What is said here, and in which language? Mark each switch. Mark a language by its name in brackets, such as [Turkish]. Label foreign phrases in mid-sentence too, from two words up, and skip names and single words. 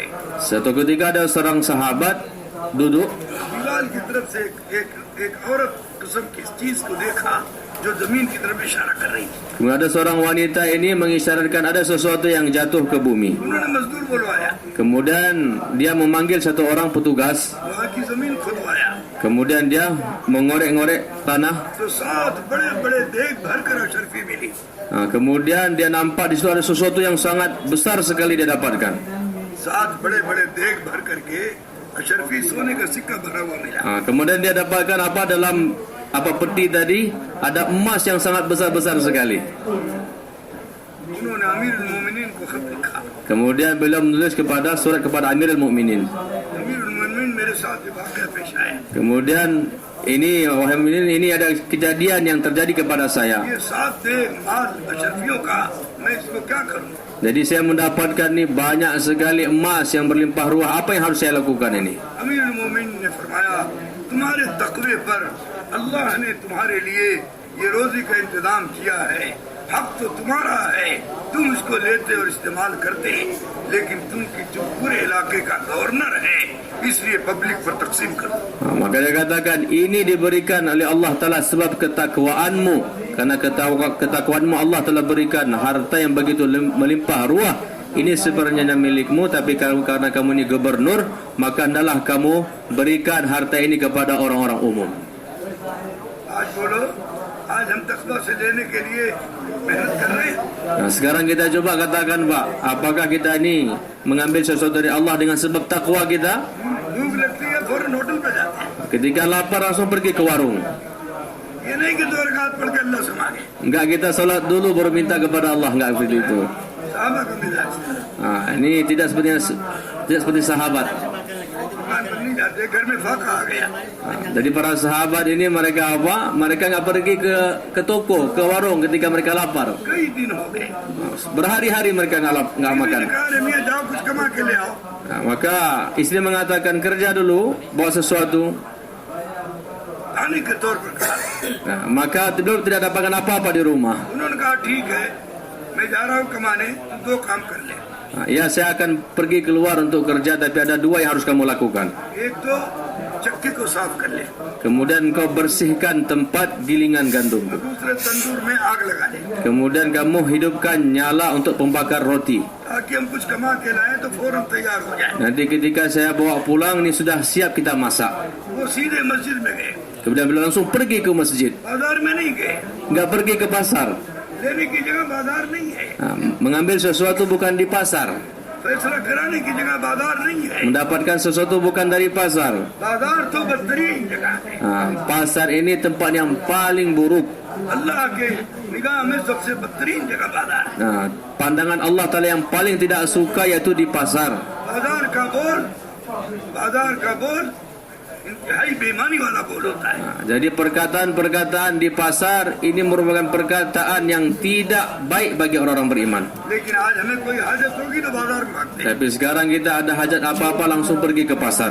[Indonesian] Suatu ketika ada seorang sahabat duduk, [Hindi] दीवार की तरफ से एक औरत किस्म की चीज को देखा जो जमीन की तरफ इशारा कर रही थी। [Indonesian] kemudian ada seorang wanita ini mengisyaratkan ada sesuatu yang jatuh ke bumi. [Hindi] उन्होंने मजदूर बुलवाया, [Indonesian] Kemudian dia memanggil satu orang petugas. [Hindi] वहाँ की जमीन खुदवाया, [Indonesian] Kemudian dia mengorek-ngorek tanah. [Hindi] तो 7 बड़े-बड़े देग भरकर अशरफी मिली। [Indonesian] Kemudian dia nampak di situ ada sesuatu yang sangat besar sekali dia dapatkan. [Hindi] 7 बड़े-बड़े देग भर करके अशरफी सोने का सिक्का भरा हुआ मिला। [Indonesian] Kemudian dia dapatkan apa dalam peti tadi, ada emas yang sangat besar-besar sekali. [Hindi] उन्होंने अमीरुल मोमिनीन को खत लिखा, [Indonesian] Kemudian beliau menulis surat kepada Amirul Mukminin. [Hindi] अमीरुल मोमिनीन मेरे साथ ये वाकया पेश आया। [Indonesian] Kemudian wahai mukminin, ini ada kejadian yang terjadi kepada saya. [Hindi] ये 7 देग माल अशरफियों का, मैं इसको क्या करूँ? [Indonesian] Jadi saya mendapatkan ni banyak sekali emas yang berlimpah ruah. Apa yang harus saya lakukan ini? [Hindi] अमीरुल मोमिनीन ने फरमाया, तुम्हारे तकवे पर अल्लाह ने तुम्हारे लिए ये रोजी का इंतजाम किया है, हक तो तुम्हारा है, तुम इसको लेते और इस्तेमाल करते, लेकिन तुम की जो पूरे इलाके का गवर्नर है, इसलिए पब्लिक पर तकसीम करो। [Indonesian] Maka dia katakan ini diberikan oleh Allah Ta'ala sebab ketakwaanmu. Karena ketakwaanmu Allah Ta'ala berikan harta yang begitu melimpah ruah. Ini sebenarnya milikmu, tapi karena kamu ini gubernur, maka hendaklah kamu berikan harta ini kepada orang-orang umum. [Hindi] आज बोलो, आज हम तकवा से लेने के लिए मेहनत कर रहे हैं। [Indonesian] Sekarang kita coba katakan, Pak, apakah kita ini mengambil sesuatu dari Allah dengan sebab takwa kita? [Hindi] भूख लगती है फौरन होटल पे जाते हैं, [Indonesian] Ketika lapar langsung pergi ke warung. [Hindi] ये नहीं कि 2 रकात पढ़ के अल्लाह से मांगे। [Indonesian] Enggak, kita salat dulu baru minta kepada Allah, enggak seperti itu. [Hindi] साहबा का मिजाज [Indonesian] Ini tidak seperti sahabat. [Hindi] दुकान पर नहीं जाते, घर में फाका आ गया, [Indonesian] Jadi para sahabat ini mereka apa? Mereka enggak pergi ke toko, ke warung ketika mereka lapar. [Hindi] कई दिन हो गए। [Indonesian] Berhari-hari mereka enggak makan. [Hindi] कहा, "अरे मियां जाओ कुछ कमा के ले आओ।" [Indonesian] Maka istri mengatakan kerja dulu, bawa sesuatu. [Hindi] खाने के तौर पर कहा। [Indonesian] Maka beliau tidak dapatkan apa-apa di rumah. [Hindi] उन्होंने कहा, "ठीक है, मैं जा रहा हूँ कमाने, तुम 2 काम कर ले। [Indonesian] Ya, saya akan pergi keluar untuk kerja, tapi ada 2 yang harus kamu lakukan. [Hindi] एक तो चक्की को साफ कर ले, [Indonesian] Kemudian kau bersihkan tempat gilingan gandum. [Hindi] और दूसरे तंदूर में आग लगा ले, [Indonesian] Kemudian kamu hidupkan nyala untuk pembakar roti. [Hindi] ताकि हम कुछ कमा के लाएं तो फौरन तैयार हो जाए। [Indonesian] Nanti ketika saya bawa pulang, ini sudah siap kita masak. [Hindi] वो सीधे मस्जिद में गए, [Indonesian] Kemudian beliau langsung pergi ke masjid. [Hindi] बाजार में नहीं गए, [Indonesian] Enggak pergi ke pasar. [Hindi] लेने की जगह बाजार नहीं है। [Indonesian] Mengambil sesuatu bukan di pasar. [Hindi] फैसला कराने की जगह बाजार नहीं है। [Indonesian] Mendapatkan sesuatu bukan dari pasar. [Hindi] बाजार तो बदतरीन जगह है। [Indonesian] Pasar ini tempat yang paling buruk. [Hindi] अल्लाह के निगाह में सबसे बदतरीन जगह बाजार है। [Indonesian] Pandangan Allah Ta'ala yang paling tidak suka yaitu di pasar. [Hindi] बाजार का बोल इंतहाई बेईमानी वाला बोल होता है। [Indonesian] Jadi perkataan-perkataan di pasar ini merupakan perkataan yang tidak baik bagi orang-orang beriman. [Hindi] लेकिन आज हमें कोई हाजत होगी तो बाजार में भागते हैं। [Indonesian] Tapi sekarang kita ada hajat apa-apa langsung pergi ke pasar.